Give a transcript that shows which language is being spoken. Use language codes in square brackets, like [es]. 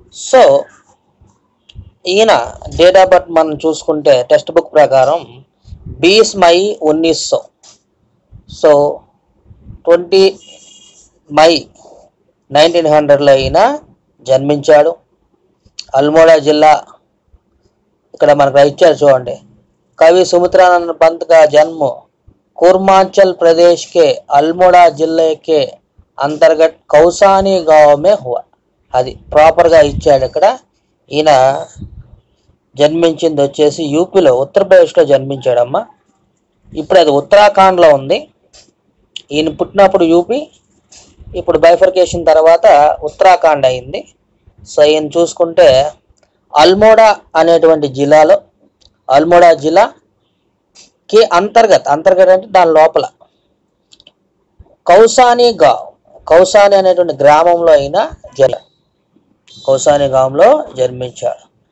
[te] So ఈయన date of birth మనం చూసుకుంటే టెక్స్ట్ బుక్ ప్రకారం 20 మై 1900. సో 20 మై 1900లో ఈయన జన్మించాడు. అల్మోడా జిల్లా, ఇక్కడ మనకు ఇచ్చారు చూడండి. [hi] कवि सुमित्रानंद पंत का जन्म पूर्वांचल प्रदेश के अल्मोड़ा जिले के अंतर्गत कौसानी गांव में हुआ. [te] అది ప్రాపర్గా ఇచ్చాడు ఇక్కడ. ఈయన జన్మించింది వచ్చేసి యూపీలో, ఉత్తరప్రదేశ్లో జన్మించాడమ్మా. ఇప్పుడు అది ఉత్తరాఖండ్లో ఉంది. ఈయన పుట్టినప్పుడు యూపీ, ఇప్పుడు బైఫర్కేషన్ తర్వాత ఉత్తరాఖండ్ అయింది. సో ఈయన చూసుకుంటే అల్మోడా అనేటువంటి జిల్లాలో, అల్మోడా జిల్లాకి అంతర్గత్ అంటే దాని లోపల కౌసానీ గావ్, కౌసానీ అనేటువంటి గ్రామంలో అయిన కౌసానీ గాంలో జన్మించాడు.